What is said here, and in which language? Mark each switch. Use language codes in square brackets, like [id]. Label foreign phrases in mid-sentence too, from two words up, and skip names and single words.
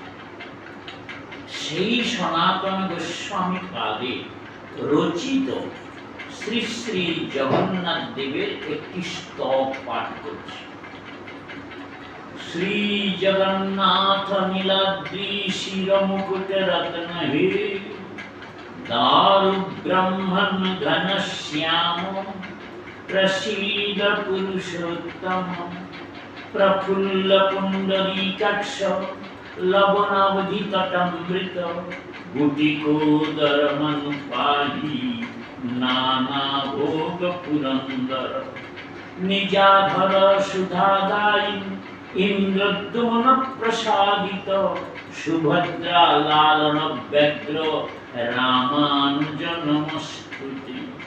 [bn] সেই সনাতন গোস্বামী পাদে রচিত শ্রী শ্রী জগন্নাথ দেবের একটি স্তব পাঠ করছে। [sa] শ্রী জগন্নাথ নীলাদ্রি শির মুকুট রত্ন হে दारु ब्रह्मन् घनश्याम प्रसीद पुरुषोत्तम प्रफुल्ल पुंडरीकाक्ष लवणावधि तटमृत गुटिकोदर मनुपाही नाना भोग पुरंदर निजाधर सुधादायी इंद्रद्युम्न प्रसादित सुभद्रा लालन व्यग्र रामानुज नमस्तुते।